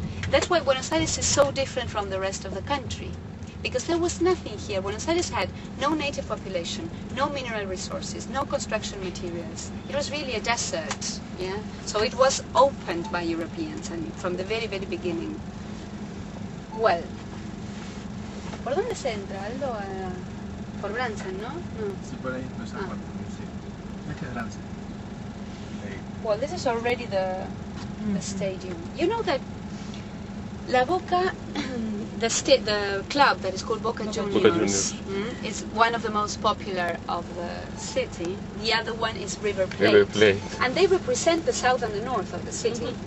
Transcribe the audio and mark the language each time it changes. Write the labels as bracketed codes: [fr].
[en] That's why Buenos Aires is so different from the rest of the country. Because there was nothing here. Buenos Aires had no native population, no mineral resources, no construction materials. It was really a desert, yeah? So it was opened by Europeans and from the very, very beginning. [es] Well, ¿por dónde se entra, Aldo? Por Bransen, ¿no? No. Sí, por ahí, no sé cuánto, sí. Es que es Bransen. [en] Well, this is already the stadium. You know that La Boca, the club that is called Boca Juniors, is one of the most popular of the city. The other one is River Plate. And they represent the south and the north of the city.